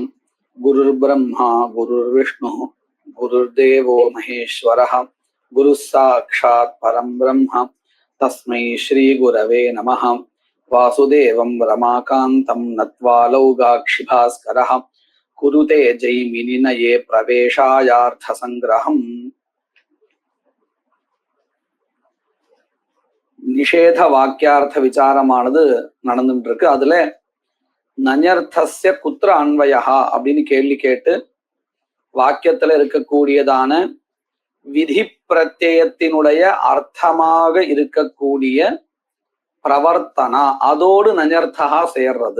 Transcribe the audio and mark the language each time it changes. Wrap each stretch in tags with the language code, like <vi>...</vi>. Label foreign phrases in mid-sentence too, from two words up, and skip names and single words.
<sa>गुरुर्ब्रह्मा गुरुर्विष्णुः गुरुर्देवो महेश्वरः गुरुः साक्षात् परं ब्रह्म तस्मै श्रीगुरवे नमः. वासुदेवं रमाकान्तं नत्वा लौगाक्षिभास्करः कुरुते जैमिनिनये प्रवेशायार्थसङ्ग्रहम्.</sa> <ta>நிஷேத வாக்கியார்த்த விசாரமானது நடந்துட்டு இருக்கு. அதுல</ta> <sa>नञर्थस्य कुत्र अन्वयः</sa> <ta>அப்படின்னு கேள்வி கேட்டு வாக்கியத்துல இருக்கக்கூடியதான விதி பிரத்யயத்தினுடைய அர்த்தமாக இருக்கக்கூடிய பிரவர்த்தனா அதோடு நஞர்த்தகா சேர்றது.</ta>